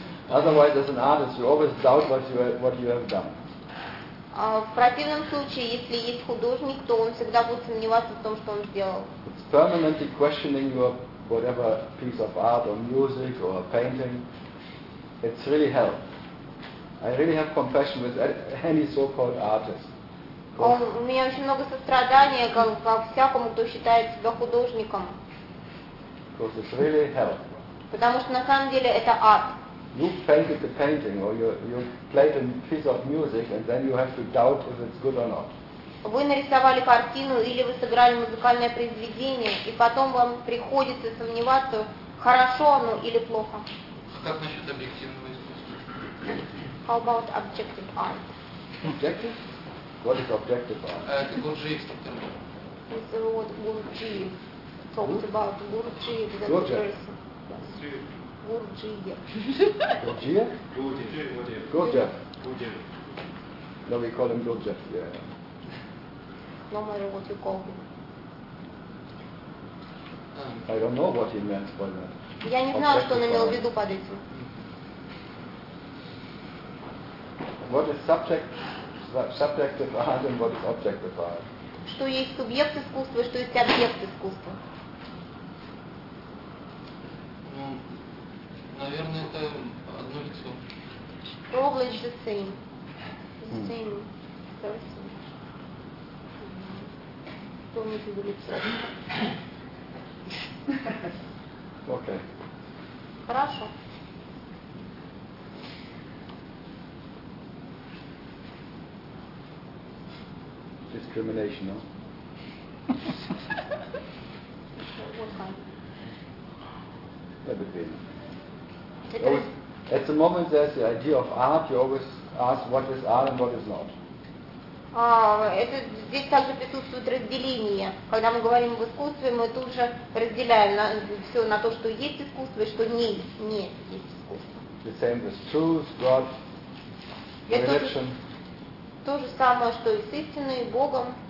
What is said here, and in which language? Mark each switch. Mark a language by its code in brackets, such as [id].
[en] Otherwise, as an artist, you always doubt what you have done. [ru] В противном случае, если есть художник, то он всегда будет сомневаться в том, что он сделал. [en] It's permanently questioning your whatever piece of art or music or painting. It's really hell. I really have compassion with any so-called artist. [ru] У меня очень много сострадания ко всякому, кто считает себя художником. [en] Because it's really hell. [ru] Потому что на самом деле это ад. [en] You painted the painting, or you played a piece of music, and then you have to doubt if it's good or not. [ru] Вы нарисовали картину или вы сыграли музыкальное произведение, и потом вам приходится сомневаться, хорошо оно или плохо. Как насчет объективного искусства? [en] How about objective art? Objective? What is objective art? [ru] Это Гурджиев термин. [en] It's what Гурджиев talks about. Гурджиев, the person. Gurdjieff. Gurdjieff? No, we call him Gurdjieff, yeah. No matter what you call him. I don't know what he meant by that. [ru] Я не знаю, что он имел в виду под этим. [en] What is subjective art and what is objective art? [ru] Что есть субъект искусства, что есть объект искусства. Наверное, это одно лицо. [en] Probably it's the same. The same person. Okay. [ru] Хорошо. [en] Discrimination, no? What kind? Let it be. Always, at the moment there's the idea of art, you always ask what is art and what is not. [ru] Это здесь также присутствует разделение. Когда мы говорим об искусстве, мы тут же разделяем все на то, что есть искусство и что не есть искусство. [en] The same with truth, God, religion. [ru] То же самое, что и с истиной, и Богом.